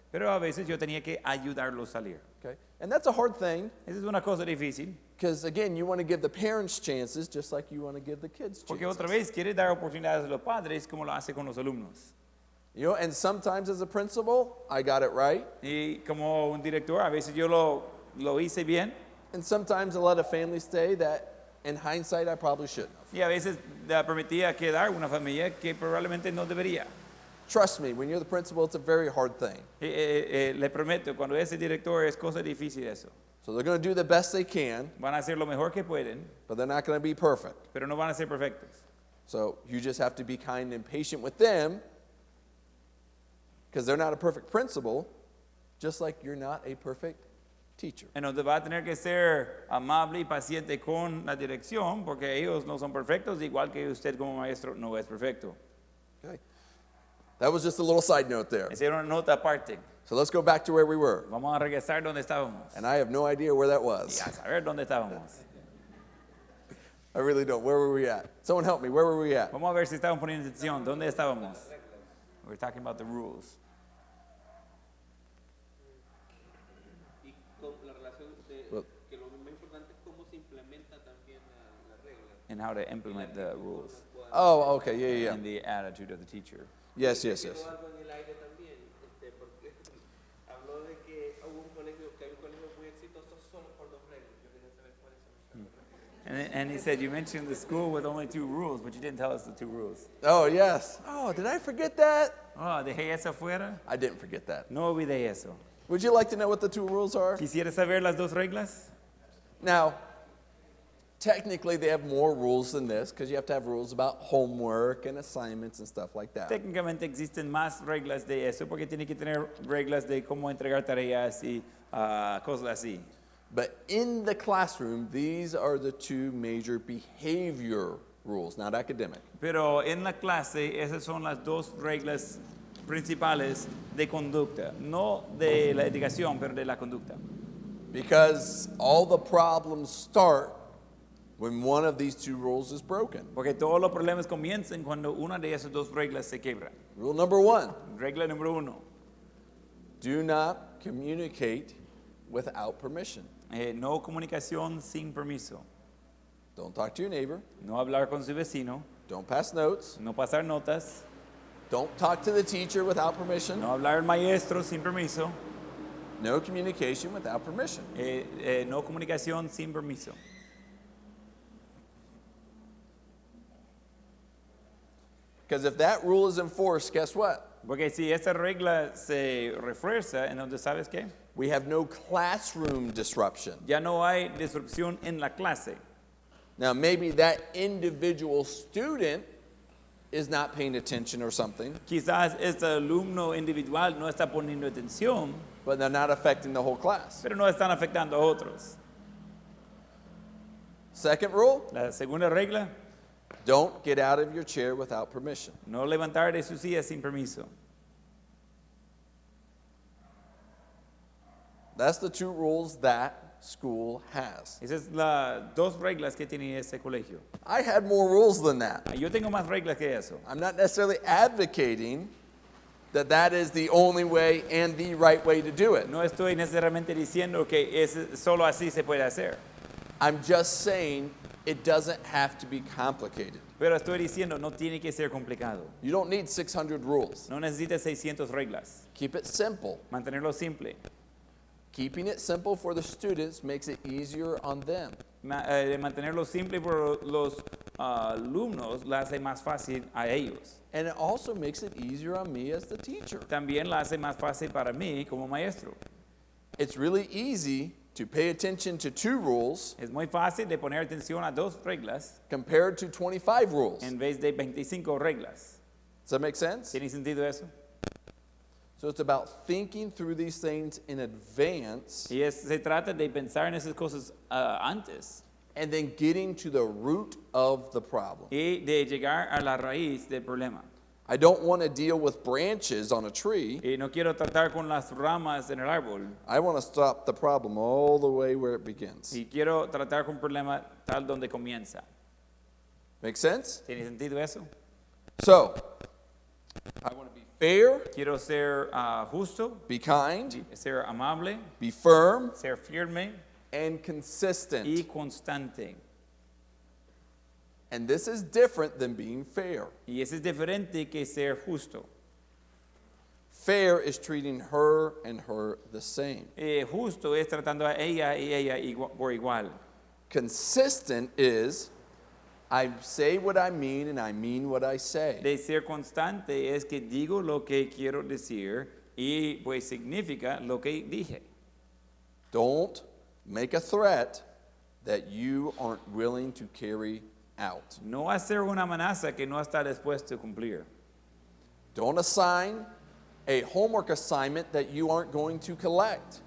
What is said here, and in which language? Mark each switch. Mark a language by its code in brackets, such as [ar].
[es] Pero a veces yo tenía que ayudarlos a salir. [en] Okay? And that's a hard thing [es] Esa es una cosa difícil, [en] because, again, you want to give the parents chances just like you want to give the kids [es] porque [en] chances. [es] otra vez quiere dar oportunidades a los padres como lo hace con los alumnos. [en] You know, and sometimes as a principal, I got it right, [es] Y como un director, a veces yo lo hice bien, [en] and sometimes I let a family stay that, in hindsight, I probably shouldn't have. [es] y a veces le permitía quedar una familia que probablemente no debería. [en] Trust me, when you're the principal, it's a very hard thing. [es] Le prometo, cuando ese director es cosa difícil eso. [en] So they're going to do the best they can, [es] Van a hacer lo mejor que pueden, [en] but they're not going to be perfect. [es] pero no van a ser perfectos. [en] So you just have to be kind and patient with them because they're not a perfect principal, just like you're not a perfect teacher. [es] Entonces va a tener que ser amable y paciente con la dirección, porque ellos no son perfectos, igual que usted como maestro no es perfecto. [en] Okay? That was just a little side note there. [es] Esa era una nota aparte. [en] So let's go back to where we were. [es] Vamos a regresar donde estábamos. [en] And I have no idea where that [es] Y [en] was. [es] a saber dónde estábamos. [en] I really don't. Where were we at? Someone help me. Where were we at? [es] Vamos a ver si estaban poniendo atención. ¿Dónde estábamos? [en] We're talking about the rules. [es] Y con la relación de [en] Well- [es] que lo más importante es cómo se implementa también la regla. [en] And how to implement the rules Oh, okay. Yeah, yeah, and yeah. the attitude of the teacher. Yes, yes, yes. [es] Quedó algo en el aire también, porque habló de que hubo un colegio, que hay un colegio muy exitoso solo por dos reglas. Yo quería saber cuáles son esas reglas. [en] And he said, you mentioned the school with only 2 rules, but you didn't tell us the 2 rules. Oh, yes. Oh, did I forget that? [es] Oh, dejé eso afuera. [en] I didn't forget that. [es] No olvidé eso. [en] Would you like to know what the 2 rules are? [es] ¿Quisiera saber las 2 reglas? [en] Now, technically, they have more rules than this because you have to have rules about homework and assignments and stuff like that. [es] Técnicamente existen más reglas de eso porque tiene que tener reglas de cómo entregar tareas y cosas así. [en] But in the classroom, these are the 2 major behavior rules, not academic. [es] Pero en la clase esas son las 2 reglas principales de conducta, no de la educación, pero de la conducta. [en] Because all the problems start when one of these 2 rules is broken. [es] Porque todos los problemas comienzan cuando una de esas 2 reglas se quiebra. [en] Rule number 1, [es] Regla número 1, [en] do not communicate without permission. [es] no comunicación sin permiso. [en] Don't talk to your neighbor. [es] No hablar con su vecino, [en] Don't pass notes. [es] no pasar notas, [en] Don't talk to the teacher without permission. [es] no hablar al maestro sin permiso, [en] No communication without permission. [es] no comunicación sin permiso. [en] Because if that rule is enforced, guess what? [es] Porque si esta regla se refuerza, entonces ¿sabes qué? [en] We have no classroom disruption. [es] Ya no hay disrupción en la clase. [en] Now, maybe that individual student is not paying attention or something, [es] Quizás este alumno individual no está poniendo atención, [en] but they're not affecting the whole class. [es] pero no están afectando a otros. [en] Second rule, [es] La segunda regla, [en] don't get out of your chair without permission. [es] no levantar de su silla sin permiso. [en] That's the 2 rules that school has. [es] Esas son las 2 reglas que tiene este colegio. [en] I had more rules than that. [es] Yo tengo más reglas que eso. [en] I'm not necessarily advocating that that is the only way and the right way to do it. [es] No estoy necesariamente diciendo que solo así se puede hacer, [en] I'm just saying it doesn't have to be complicated. [es] pero estoy diciendo no tiene que ser complicado. [en] You don't need 600 rules. [es] No necesitas 600 reglas. [en] Keep it simple. [es] Mantenerlo simple. [en] Keeping it simple for the students makes it easier on them. [es] Mantenerlo simple por los alumnos la hace más fácil a ellos. [en] And it also makes it easier on me as the teacher. [es] También la hace más fácil para mí como maestro. [en] It's really easy to pay attention to 2 rules [es] Es muy fácil de poner atención a 2 reglas [en] compared to 25 rules. [es] en vez de 25 reglas. [en] Does that make sense? [es] ¿Tiene sentido eso? [en] So it's about thinking through these things in advance [es] Y se trata de pensar en esas cosas antes [en] and then getting to the root of the problem. [es] y de llegar a la raíz del problema. [en] I don't want to deal with branches on a tree. [es] Y no quiero tratar con las ramas en el árbol. [en] I want to stop the problem all the way where it begins. [es] Y quiero tratar con un problema tal donde comienza. [en] Make sense? [es] ¿Tiene sentido eso? [en] So, I want to be fair, [es] Quiero ser justo, [en] be kind, [es] ser amable, [en] be firm, [es] ser firme [en] and consistent. [es] y constante. [en] And this is different than being fair. [es] Y eso es diferente que ser justo. [en] Fair is treating her and her the same. [es] Justo es tratando a ella y ella por igual. [en] Consistent is I say what I mean and I mean what I say. [es] De ser constante es que digo lo que quiero decir y pues significa lo que dije. [en] Don't make a threat that you aren't willing to carry out. [es] No hacer una amenaza que no está dispuesto a cumplir. [en] Don't assign a homework assignment that you aren't going to collect.